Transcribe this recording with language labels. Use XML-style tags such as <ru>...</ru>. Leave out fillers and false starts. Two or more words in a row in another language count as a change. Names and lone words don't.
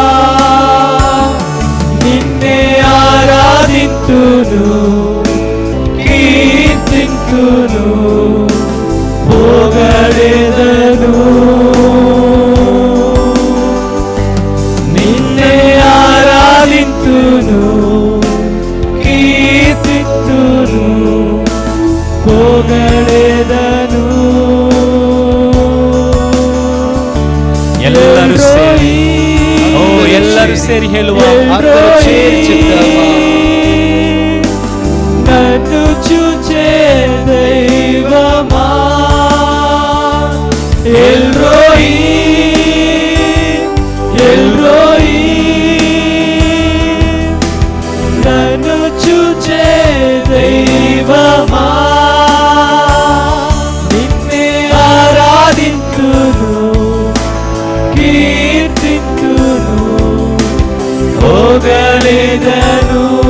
<te>నిన్నే ఆరాధింతును, కీర్తింతును, పొగడెదను. నిన్నే ఆరాధింతును, కీర్తింతును, పొగడెదను.</te> <kn>ಎಲ್ಲರೂ ಸೇರಿ, ಓ ಎಲ್ಲರೂ ಸೇರಿ ಹೇಳುವ,</kn> <te>అందరూ చేర్చిద్దామా. నన్ను చూచే దైవమా, ఎల్రోయి ఎల్రోయి, నన్ను చూచే దైవమా, నిన్నే ఆరాధింతును, కీర్తింతును, పొగడెదను.</te>